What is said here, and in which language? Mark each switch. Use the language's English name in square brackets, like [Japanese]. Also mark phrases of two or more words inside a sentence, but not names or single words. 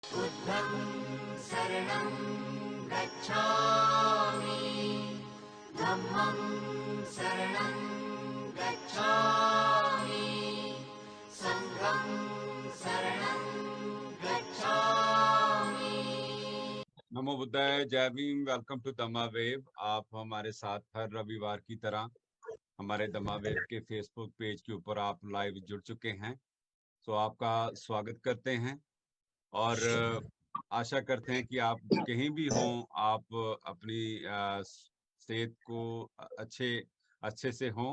[Pali] बुद्धं शरणं गच्छामि, धम्मं शरणं गच्छामि, संघं शरणं गच्छामि। नमो बुद्धाय, [Hindi] जय भीम। [English] Welcome to Dhamma Wave. [Hindi] आप हमारे साथ हर रविवार की तरह हमारे दमा वेव के फेसबुक पेज के ऊपर आप लाइव जुड़ चुके हैं। तो आपका स्वागत करते हैं और आशा करते हैं कि आप कहीं भी हों, आप अपनी सेहत को अच्छे से हों।